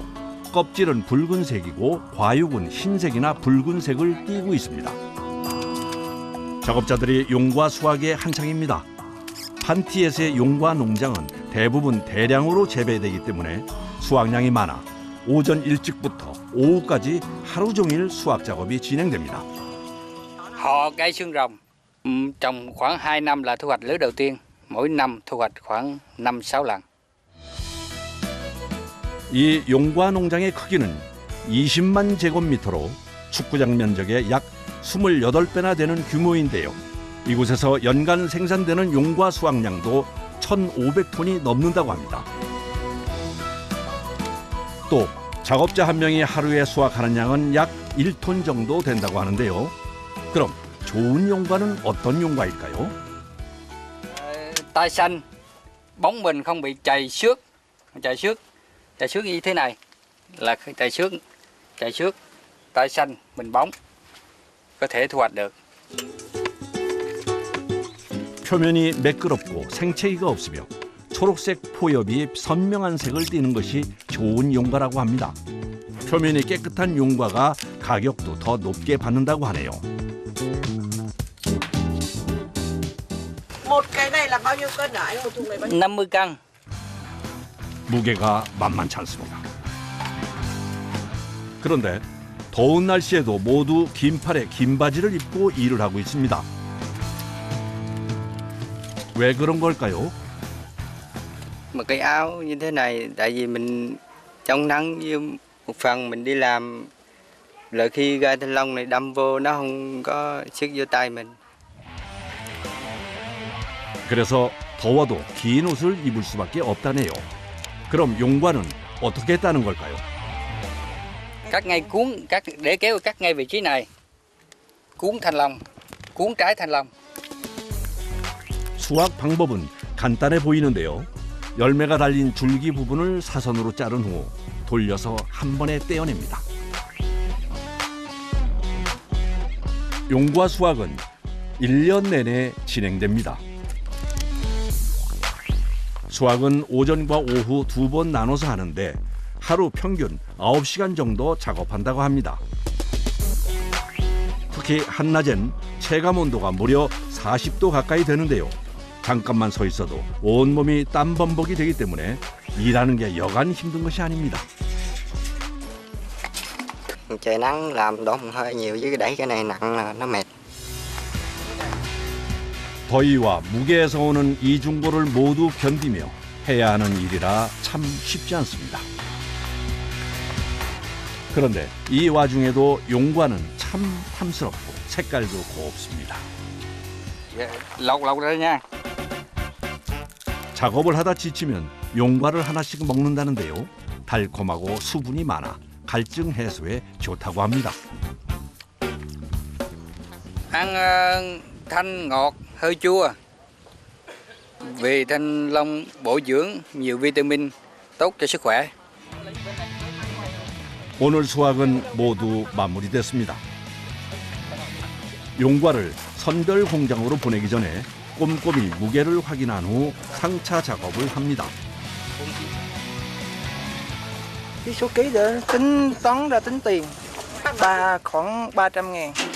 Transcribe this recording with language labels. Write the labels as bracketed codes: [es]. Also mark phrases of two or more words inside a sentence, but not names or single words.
[ko] 껍질은 붉은색이고 과육은 흰색이나 붉은색을 띠고 있습니다. 작업자들이 용과 수확에 한창입니다. 판티엣의 용과 농장은 대부분 대량으로 재배되기 때문에 수확량이 많아 오전 일찍부터 오후까지 하루 종일 수확 작업이 진행됩니다. [vi] Họ cây xương rồng trồng khoảng 2 năm là thu hoạch lứa đầu tiên, mỗi năm thu hoạch khoảng 5-6 lần. [ko] 이 용과 농장의 크기는 20만 제곱미터로 축구장 면적의 약 28배나 되는 규모인데요. 이곳에서 연간 생산되는 용과 수확량도 1,500톤이 넘는다고 합니다. 또 작업자 한 명이 하루에 수확하는 양은 약 1톤 정도 된다고 하는데요. 그럼 좋은 용과는 어떤 용과일까요? [vi] Tai xanh, bóng mình không bị chày xước như thế này là chày xước, tai xanh, mình bóng có thể thu hoạch được. [ko] 표면이 매끄럽고 생채기가 없으며 초록색 포엽이 선명한 색을 띠는 것이 좋은 용과라고 합니다. 표면이 깨끗한 용과가 가격도 더 높게 받는다고 하네요. [vi] Một cái này là bao nhiêu cân hả anh? Một thùng này bao nhiêu? 50 cân. [ko] 무게가 만만치 않습니다. 그런데 더운 날씨에도 모두 긴 팔에 긴 바지를 입고 일을 하고 있습니다. 왜 그런 걸까요? [vi] Một cái áo như thế này tại vì mình chống nắng với một phần mình đi làm lợi khi gai thanh long này đâm vô nó không có sức vô tay mình. [ko] 그래서 더워도 긴 옷을 입을 수밖에 없다네요. 그럼 용과는 어떻게 따는 걸까요? [vi] Cắt ngay để kéo cắt ngay vị trí này. Cuốn thanh long, cuốn trái thanh long. [ko] 수확 방법은 간단해 보이는데요. 열매가 달린 줄기 부분을 사선으로 자른 후 돌려서 한 번에 떼어냅니다. 용과 수확은 1년 내내 진행됩니다. 수확은 오전과 오후 2번 나눠서 하는데 하루 평균 9시간 정도 작업한다고 합니다. 특히 한낮엔 체감 온도가 무려 40도 가까이 되는데요. 잠깐만 서 있어도 온몸이 땀 범벅이 되기 때문에 일하는 게 여간 힘든 것이 아닙니다. [vi] Trời nắng làm đổ mồ hôi nhiều chứ đẩy cái này nặng là nó mệt. [ko] 더위와 무게에서 오는 이중고를 모두 견디며 해야 하는 일이라 참 쉽지 않습니다. 그런데 이 와중에도 용과는 참 탐스럽고 색깔도 곱습니다. [vi] Lột ra nha. [ko] 작업을 하다 지치면 용과를 하나씩 먹는다는데요. 달콤하고 수분이 많아 갈증 해소에 좋다고 합니다. [vi] Ăn thanh ngọt hơi chua. Vì thanh long bổ dưỡng, nhiều vitamin, tốt cho sức khỏe. [ko] 오늘 수확은 모두 마무리됐습니다. 용과를 선별 공장으로 보내기 전에 꼼꼼히 무게를 확인한 후 상차 작업을 합니다. [vi] Cái số ký để tính toán ra tính tiền khoảng 300.000.